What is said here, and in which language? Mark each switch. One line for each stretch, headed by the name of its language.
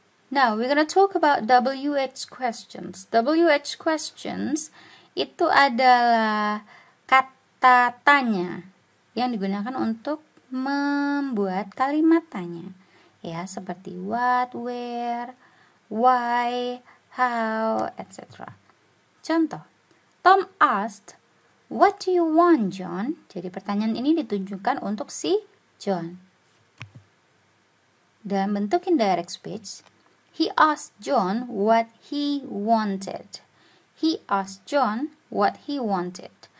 English: Now, we're gonna talk about WH questions.
Indonesian: WH questions itu adalah kata tanya yang digunakan untuk membuat kalimat tanya. Ya, seperti what, where, why, how, etc.
English: Contoh, Tom asked, what do you want, John?
Indonesian: Jadi pertanyaan ini ditujukan untuk si John. Dalam bentuk
English: indirect speech, he asked John what he wanted. He asked John what he wanted.